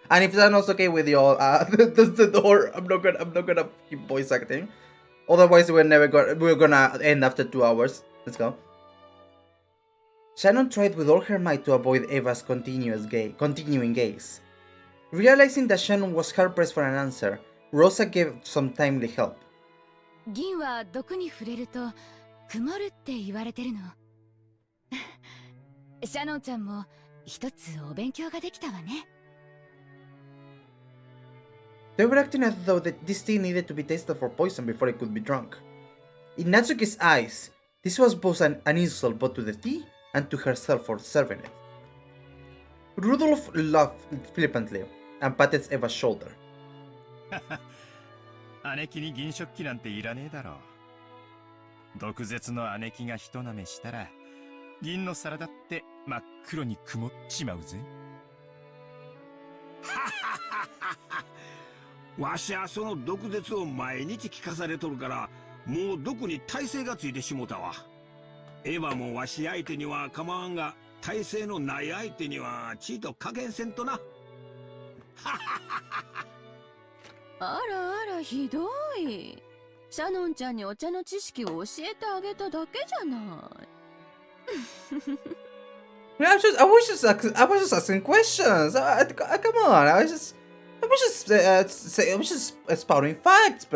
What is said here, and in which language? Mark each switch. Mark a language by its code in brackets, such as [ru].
[en] And if that's not okay with y'all, that's the door. I'm not gonna keep voice acting. Otherwise, we're gonna end after 2 hours. Let's go. Shannon tried with all her might to avoid Eva's continuing gaze. Realizing that Shannon was hard pressed for an answer, Rosa gave some timely help. [ja] 銀は毒に触れると曇るって言われてるの。シャノンちゃんも一つお勉強ができたわね。 [en] They were acting as though that this tea needed to be tasted for poison before it could be drunk. In Natsuki's eyes, this was both an insult both to the tea and to herself for serving it. Rudolph laughed flippantly and patted Eva's shoulder. [ja] 姉貴に銀食器なんていらねえだろ。毒舌の姉貴が一舐めしたら銀の皿だって真っ黒に曇っちまうぜ。わしはその毒舌を毎日聞かされとるからもう毒に耐性がついてしもたわ。エヴァもわし相手には構わんが耐性のない相手にはちいと加減せんとな。あらあらひどい。シャノンちゃんにお茶の知識を教えてあげただけじゃない。 [en] I was just asking questions. Come on, I was just spouting facts.